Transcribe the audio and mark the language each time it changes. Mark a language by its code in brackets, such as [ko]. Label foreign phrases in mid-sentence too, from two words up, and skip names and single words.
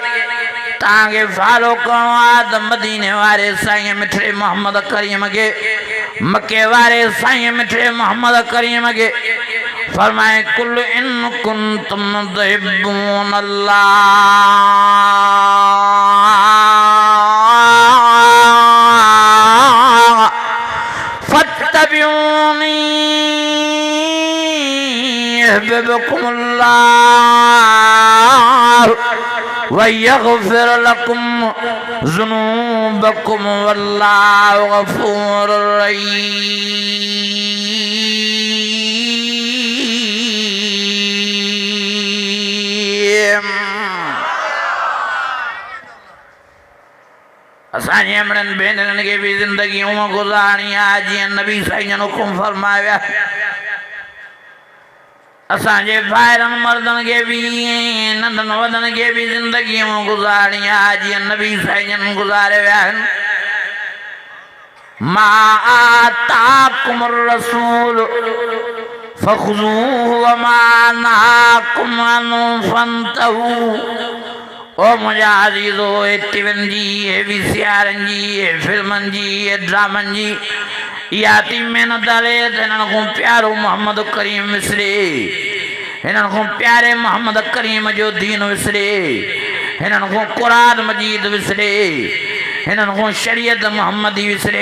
[sd] तव्हांखे फॉलो करिणो आहे त मदीने वारे साईं मिठड़े मोहम्मद करीम खे, मके वारे साईं मिठड़े मोहम्मद करीम खे। [ar] फरमाए قل إن كنتم تحبون الله فاتبعوني يحببكم الله ويغفر لكم ذنوبكم والله غفور رحيم. [sd] असांजे हमड़नि भेनरुनि खे भी ज़िंदगी उअं गुज़ारणी आहे जीअं नबी साईं हुकुम फरमाया। असांजे भाइरनि मर्दनि खे भी, नंढनि वॾनि खे भी ज़िंदगी उअं गुज़ारणी आहे जीअं नबी साईं गुज़ारे विया आहिनि। [ar] ما آتاكم الرسول فخذوه وما نهاكم عنه فانتهوا. [sd] ओ मुंहिंजा अज़ीज़ो, हे टीवियुनि जी, हे वीसीआरनि जी, हे फिल्मनि जी, हे ड्रामनि जी इहा थी महिनत हले त हिननि खां प्यारो मोहम्मद करीम विसरे, हिननि खां प्यारे मोहम्मद करीम जो दीन विसरे, हिननि खां क़ुरान मजीद विसरे, हिननि खां शरीयत मोहम्मदी विसरे।